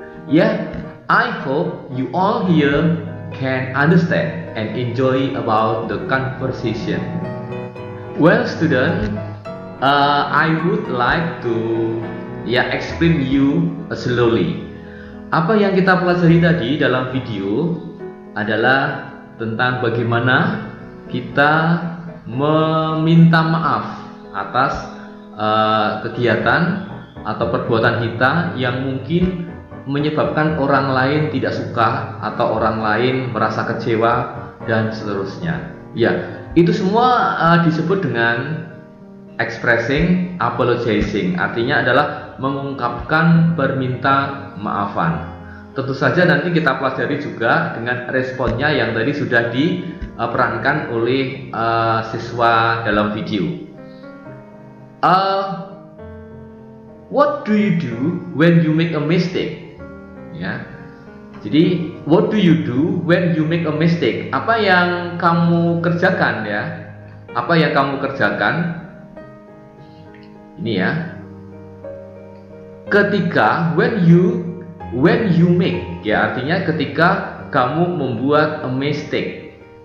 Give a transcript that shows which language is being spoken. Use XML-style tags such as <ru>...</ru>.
<en>Yeah, I hope you all here can understand and enjoy about the conversation. Well, student, I would like to explain you slowly.</en> <id>Apa yang kita pelajari tadi dalam video adalah tentang bagaimana kita meminta maaf atas kegiatan atau perbuatan kita yang mungkin menyebabkan orang lain tidak suka atau orang lain merasa kecewa dan seterusnya. Ya, itu semua disebut dengan expressing, apologizing. Artinya adalah mengungkapkan perminta maafan. Tentu saja nanti kita pelajari juga dengan responnya yang tadi sudah diperankan oleh siswa dalam video.</id> <en>What do you do when you make a mistake?</en> <id>Ya. Jadi,</id> <en>what do you do when you make a mistake?</en> <id>Apa yang kamu kerjakan ya? Apa yang kamu kerjakan? Ini ya. Ketika</id> <en>when you make,</en> <id>ya artinya ketika kamu membuat</id> <en>a mistake.</en>